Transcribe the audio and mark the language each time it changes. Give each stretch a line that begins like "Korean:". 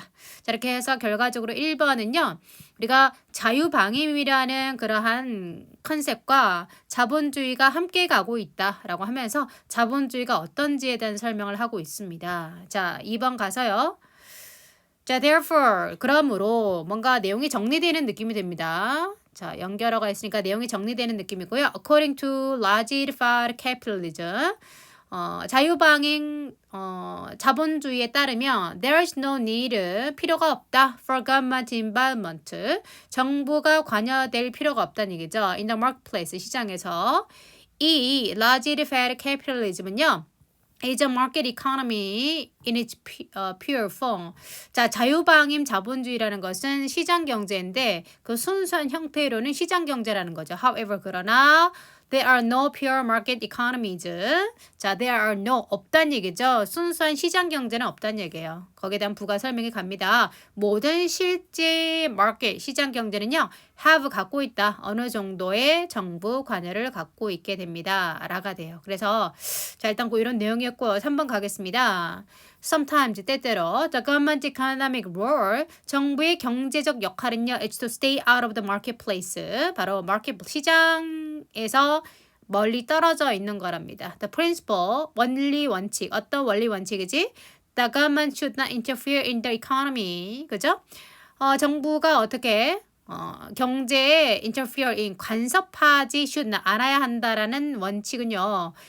Korean: 자, 이렇게 해서 결과적으로 1번은요. 우리가 자유방임이라는 그러한 컨셉과 자본주의가 함께 가고 있다라고 하면서 자본주의가 어떤지에 대한 설명을 하고 있습니다. 자, 2번 가서요. 자, therefore, 그러므로 뭔가 내용이 정리되는 느낌이 됩니다. 자, 연결어가 있으니까 내용이 정리되는 느낌이고요.
English: According to laissez-faire capitalism,
Korean: 자유방임 자본주의에 따르면
English: there is no need,
Korean: 필요가 없다.
English: For government involvement,
Korean: 정부가 관여될 필요가 없다는 얘기죠.
English: In the marketplace,
Korean: 시장에서. 이 laissez-faire capitalism은요.
English: is a market economy in its pure form.
Korean: 자, 자유방임 자본주의라는 것은 시장 경제인데 그 순수한 형태로는 시장 경제라는 거죠.
English: However,
Korean: 그러나
English: there are no pure market economies.
Korean: 자,
English: there are no,
Korean: 없단 얘기죠. 순수한 시장 경제는 없단 얘기예요. 거기에 대한 부가 설명이 갑니다. 모든 실제 market, 시장 경제는요. have, 갖고 있다. 어느 정도의 정부 관여를 갖고 있게 됩니다. 라가 돼요. 그래서 자, 일단 이런 내용이었고 3번 가겠습니다.
English: Sometimes,
Korean: 때때로
English: the government economic role,
Korean: 정부의 경제적 역할은요,
English: is to stay out of the marketplace,
Korean: 바로 마켓 시장에서 멀리 떨어져 있는 거랍니다.
English: The principle,
Korean: 원리 원칙, 어떤 원리 원칙이지?
English: The government should not interfere in the economy,
Korean: 그죠? 정부가 어떻게 경제에
English: interfere in,
Korean: 간섭하지
English: should
Korean: 않아야 한다라는 원칙은요.